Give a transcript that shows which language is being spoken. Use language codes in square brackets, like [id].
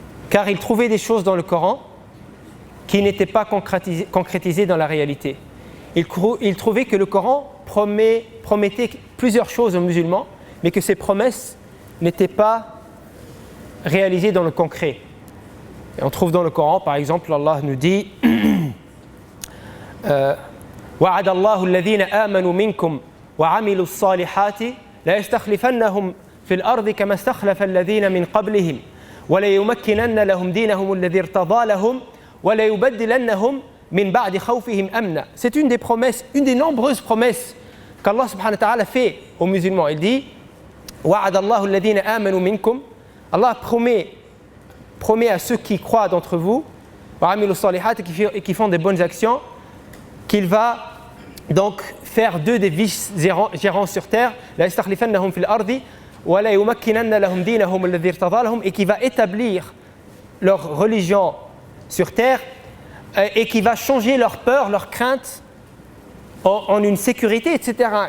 [fr] Car il trouvait des choses dans le Coran qui n'étaient pas concrétisées dans la réalité. Il trouvait que le Coran promettait plusieurs choses aux musulmans, mais que ces promesses n'étaient pas réalisées dans le concret. Et on trouve dans le Coran, par exemple, Allah nous dit [ar] وَعَدَ اللَّهُ الَّذِينَ آمَنُوا مِنكُمْ وَعَمِلُوا الصَّالِحَاتِ لَيَسْتَخْلِفَنَّهُمْ فِي الْأَرْضِ كَمَا اسْتَخْلَفَ الَّذِينَ مِنْ قَبْلِهِمْ وَلَيُمَكِّنَنَّ لَهُمْ دِينَهُمُ الَّذِي ارْتَضَىٰ لَهُمْ وَلَيُبَدِّلَنَّهُمْ مِنْ بَعْدِ خَوْفِهِمْ أَمْنًا. [fr] C'est une des promesses, une des nombreuses promesses qu'Allah subhanahu wa ta'ala fait aux musulmans. Il dit [ar] وَعَدَ اللَّهُ الَّذِينَ آمَنُوا مِنكُمْ. [fr] Allah promet à ceux qui croient d'entre vous [ar] وَعَمِلُوا الصَّالِحَاتِ [fr] et qui font des bonnes actions qu'il va donc faire d'eux des vice-gérants sur terre [ar] لَيَسْتَخْلِفَنَّهُمْ فِي الْأَرْضِ وَلَيُمَكِّنَنَّ لَهُمْ دِينَهُمُ الَّذِي ارْتَضَىٰ لَهُمْ [fr] et qui va établir leur religion sur terre et qui va changer leur peur, leur crainte en une sécurité, etc.